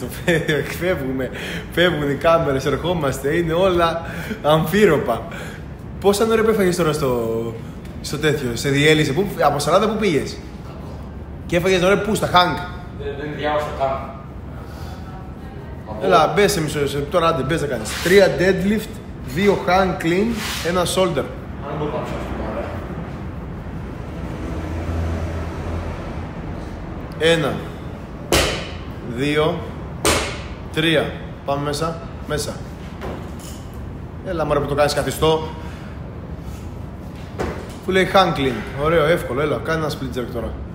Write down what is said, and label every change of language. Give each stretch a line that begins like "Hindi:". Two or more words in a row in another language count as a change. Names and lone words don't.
Greek: Φεύγουν οι κάμερες, ερχόμαστε, είναι όλα αμφίροπα. Πόσα ώρα έφαγες τώρα στο τέτοιο, σε διέλυσε, από 40 που πήγες? Και έφαγες ώρα πού, στα hang? Δεν διάβασα καν. Έλα, μπες σε μισό λεπτό, τώρα άντε, μπες να κάνεις 3
English: deadlift, 2 hang clean, 1 shoulder.
Greek: Αν μπορώ να ψάξω τώρα. 1, 2, 3. Πάμε μέσα, μέσα. Έλα μωρέ που το κάνεις καθιστό. Που λέει
English: hang clean.
Greek: Ωραίο, εύκολο, έλα, κάνε ένα
English: split jerk
Greek: τώρα.